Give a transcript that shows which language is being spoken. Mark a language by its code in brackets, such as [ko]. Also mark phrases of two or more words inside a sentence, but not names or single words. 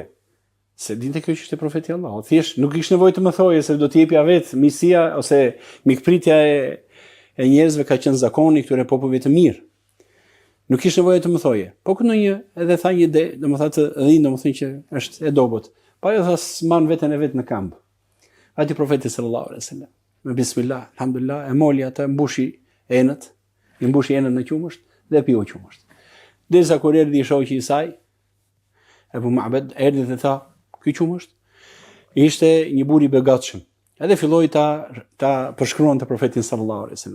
[sq] Se dinte kjo që ishte profeti Allahut. Thjesht nuk kishte nevojë të më thoje se do të jepja vetë misia ose mikpritja e njerëzve ka qenë zakoni këtyre popujve të mirë. Nuk kishte nevojë të më thoje. Po ndonjë edhe tha një ide, domethënë të dhinë, domethënë që është e dobët. Pa jo tha s'man veten e vet në kamp. Ati profeti [ar] صلى الله عليه وسلم. [sq] Me [ar] بسم الله الحمد لله, [sq] e moli atë, mbushi enët në qumësht dhe piu qumësht. Derisa kur erdhi shoqi i saj, Abu Ma'bad erdhi dhe tha, "Ky qumësht ishte një bur i begatshëm." Edhe filloi ta përshkruante profetin [ar] صلى الله عليه وسلم.